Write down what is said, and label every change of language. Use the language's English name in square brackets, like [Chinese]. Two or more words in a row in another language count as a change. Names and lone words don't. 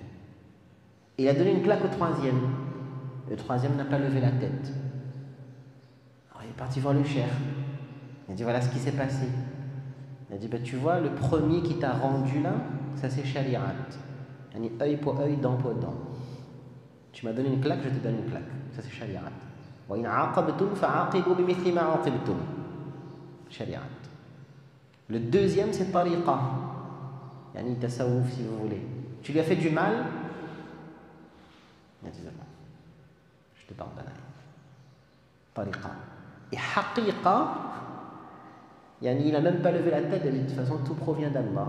[French] Et il a donné une claque au troisième. Le troisième n'a pas levé la tête. Alors il est parti voir le cheikh. Il a dit voilà ce qui s'est passé. Il a dit tu vois, le premier qui t'a rendu là, ça c'est shari'at. Œil pour œil, dent pour dent. Tu m'as donné une claque, je te donne une claque. Ça c'est shari'at. [Arabic] وإن عاقبتم فعاقبوا بمثل ما عوقبتم. [French] Shari'at. Le deuxième c'est tariqa. [Arabic] يعني تصوف [French] si vous voulez. Tu lui as fait du mal, il a dit je te pardonne. Tariqa. Et haqiqa, il n'a même pas levé la tête, il a dit de toute façon tout provient d'Allah.